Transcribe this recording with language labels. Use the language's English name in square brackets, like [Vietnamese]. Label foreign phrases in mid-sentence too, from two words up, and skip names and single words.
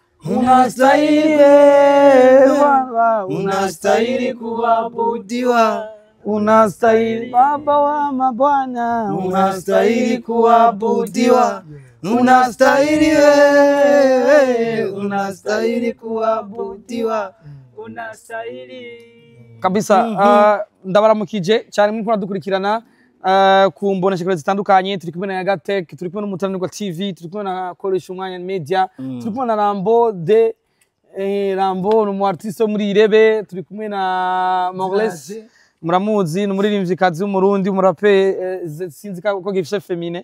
[Swahili] unastahili kuabudiwa, unastahili Baba wa mabwana, unastahili kuabudiwa, unastahili wewe, unastahili kuabudiwa, unastahili kabisa. [Rundi] Ndabaramukije cyane muri kudukurikirana ku mboneshakure zitandukanye. Turi kumwe na Yagatech, turi kumwe n'umutananirwa TV, turi kumwe na Koresha Umwanya Media, turi kumwe na Rambo de Rambo ni artiste muri Irebe, turi kumwe na Morles muramuzi ni umuririmvyikazi w'umurundi umurape sinzi ko gifishe femine.